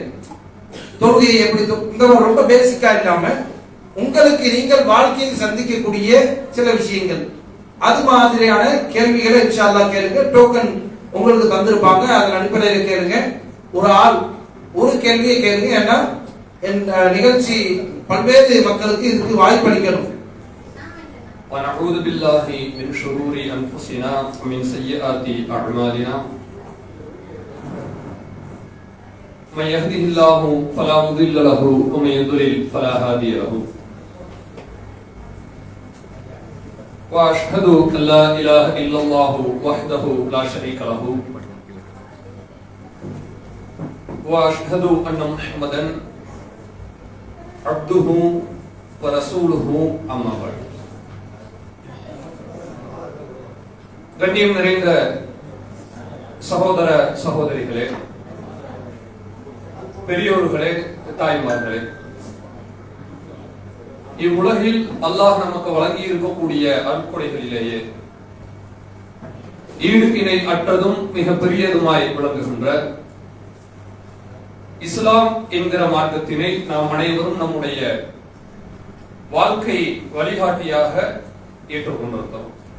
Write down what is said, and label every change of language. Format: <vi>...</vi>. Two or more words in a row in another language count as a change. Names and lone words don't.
<ta>தொழுகையை எப்படி இந்த ரொம்ப பேசிக்கா இல்லாம உங்களுக்கு நீங்கள் வாழ்க்கையில் சந்திக்கக்கூடிய சில விஷயங்கள் அது மாதிரியான கேள்விகளை</ta> <ar>إن شاء الله</ar> <ta>கேளுங்க. டோக்கன் உங்களுக்கு தந்திருப்பாங்க, அதன் அடிப்படையில் கேளுங்க. ஒரு ஆள் ஒரு கேள்வியை கேளுங்க. ஏன்னா நிகழ்ச்சி பல்வேறு மக்களுக்கு இதுக்கு வாய்ப்பளிக்கணும்.</ta> <ar>ونعوذ بالله من شرور أنفسنا ومن سيئات أعمالنا من يهده الله فلا مضل له ومن يضلل فلا هادي له وأشهد أن لا إله إلا الله وحده لا شريك له وأشهد أن محمدا عبده ورسوله أما بعد.</ar> <ta>கண்ணியம் நிறைந்த சகோதர சகோதரிகளே, பெரியோர்களே, தாய்மார்களே, இவ்வுலகில் அல்லாஹ் நமக்கு வழங்கி இருக்கக்கூடிய அருட்கொடைகளிலேயே ஈடுக்கிணை அற்றதும் மிக பெரியதுமாய் விளங்குகின்ற இஸ்லாம் என்கிற மார்க்கத்தினை நாம் அனைவரும் நம்முடைய வாழ்க்கை வழிகாட்டியாக ஏற்றுக்கொண்டிருக்கிறோம்.</ta>